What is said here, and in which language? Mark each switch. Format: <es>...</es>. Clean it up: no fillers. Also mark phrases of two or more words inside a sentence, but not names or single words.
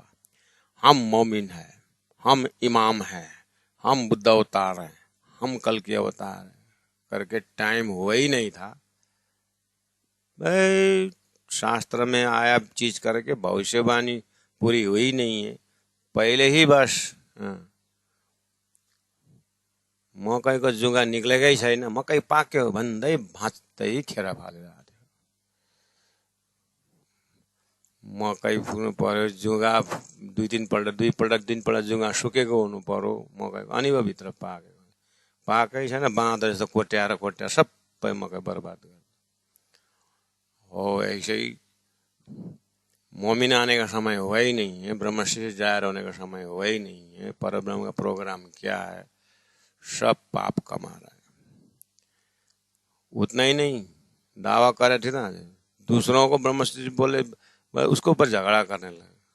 <hi>हम मोमिन है, हम इमाम हैं, हम बुद्ध अवतार हैं, हम कल के अवतार हैं करके टाइम हुआ ही नहीं था भाई। शास्त्र में आया चीज करके भविष्यवाणी पूरी हुई नहीं है पहले ही बस।</hi> <ne>मकै को जुगा निक्लेकै छैन, मकै पाक्यो भन्दै भाँच्दै खेर फालेर मकै फुल्नु पर्यो, जुगा दुईपल्ट जुगा सुकेको हुनु पर्यो मकैको, अनि पो भित्र पाकेको। पाकै छैन, बाँदर जस्तो कोट्याएर सबै मकै बर्बाद गर्यो।</ne> <hi>हो ऐसे ही मोमिन आने का समय हुआ ही नहीं है, ब्रह्मशिष्य जाहिर होने का समय हुआ ही नहीं है। परब्रह्म का प्रोग्राम क्या है? सब पाप कमा रहा है। उतना ही नहीं, दावा करे थे ना, दूसरों को ब्रह्मशिष्य बोले, उसके ऊपर झगड़ा करने लगे।</hi>